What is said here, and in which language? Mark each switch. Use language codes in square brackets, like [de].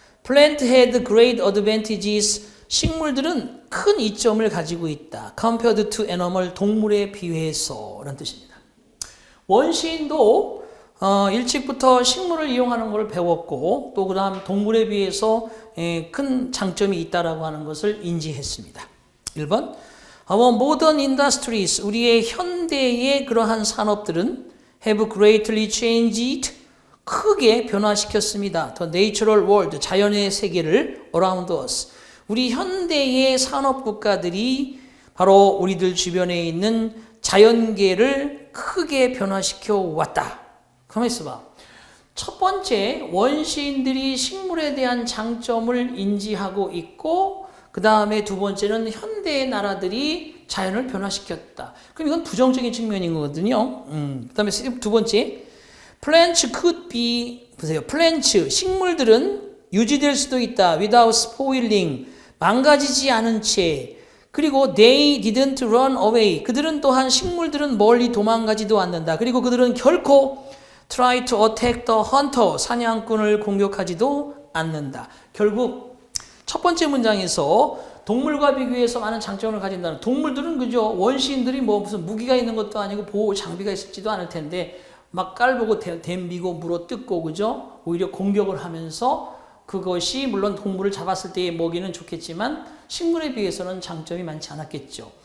[en] Plant had great advantages. [ko] 식물들은 큰 이점을 가지고 있다. [en] Compared to animal, [ko] 동물에 비해서 라는 뜻입니다. 원시인도 일찍부터 식물을 이용하는 걸 배웠고 또 그다음 동물에 비해서 큰 장점이 있다라고 하는 것을 인지했습니다. 1번 [en] Our modern industries, [ko] 우리의 현대의 그러한 산업들은 [en] have greatly changed, [ko] 크게 변화시켰습니다. [en] The natural world, [ko] 자연의 세계를 [en] around us. [ko] 우리 현대의 산업 국가들이 바로 우리들 주변에 있는 자연계를 크게 변화시켜 왔다. 가만히 있어봐. 첫 번째, 원시인들이 식물에 대한 장점을 인지하고 있고 그 다음에 두 번째는 현대의 나라들이 자연을 변화시켰다. 그럼 이건 부정적인 측면인 거거든요. 그 다음에 두 번째, [en] plants could be, [ko] 보세요. plants, 식물들은 유지될 수도 있다. [en] without spoiling, [ko] 망가지지 않은 채. [en] 그리고 they didn't run away. [ko] 그들은 또한 식물들은 멀리 도망가지도 않는다. 그리고 그들은 결코 [en] try to attack the hunter, [ko] 사냥꾼을 공격하지도 않는다. 결국 첫 번째 문장에서 동물과 비교해서 많은 장점을 가진다는, 동물들은 원시인들이 무슨 무기가 있는 것도 아니고 보호 장비가 있지도 않을 텐데 막 깔보고 댐비고 물어뜯고 오히려 공격을 하면서 그것이 물론 동물을 잡았을 때의 먹이는 좋겠지만 식물에 비해서는 장점이 많지 않았겠죠.